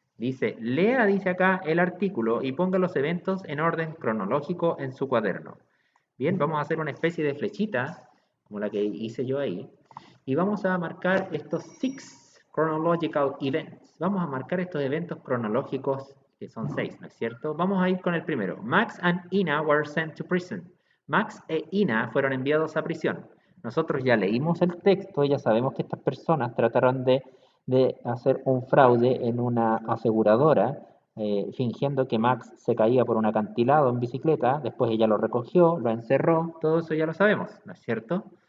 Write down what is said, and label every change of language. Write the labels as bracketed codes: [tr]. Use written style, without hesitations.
[es] Dice, lea, dice acá, el artículo y ponga los eventos en orden cronológico en su cuaderno. Bien, vamos a hacer una especie de flechita, como la que hice yo ahí, y vamos a marcar estos 6 [en] chronological events. [es] Vamos a marcar estos eventos cronológicos, que son 6, ¿no es cierto? Vamos a ir con el primero. [en] Max and Ina were sent to prison. [es] Max e Ina fueron enviados a prisión. Nosotros ya leímos el texto y ya sabemos que estas personas trataron de hacer un fraude en una aseguradora fingiendo que Max se caía por un acantilado en bicicleta, después ella lo recogió, lo encerró, todo eso ya lo sabemos, ¿no es cierto?